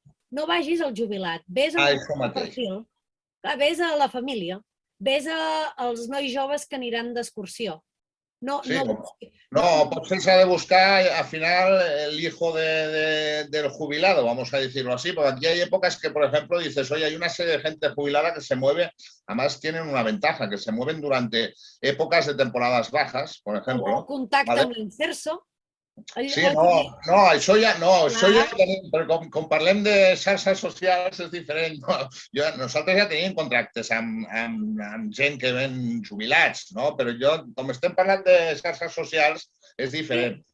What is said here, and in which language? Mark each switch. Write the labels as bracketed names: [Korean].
[Catalan] No vagis al jubilat, ves al perfil, ves a la família, ves als nois joves que aniran d'excursió. No, potser s'ha de buscar al final [Spanish] el hijo del jubilado, vamos a decirlo así, porque aquí hay épocas que, por ejemplo, dices, oye, hay una serie de gente jubilada que se mueve, además tienen una ventaja, que se mueven durante épocas de temporadas bajas, por ejemplo. [Catalan] O contacte amb l'inserso. Sí, això ja tenim, però com parlem de xarxes socials és diferent. Nosaltres ja tenim contractes amb gent que ven jubilats, però com estem parlant de xarxes socials és diferent.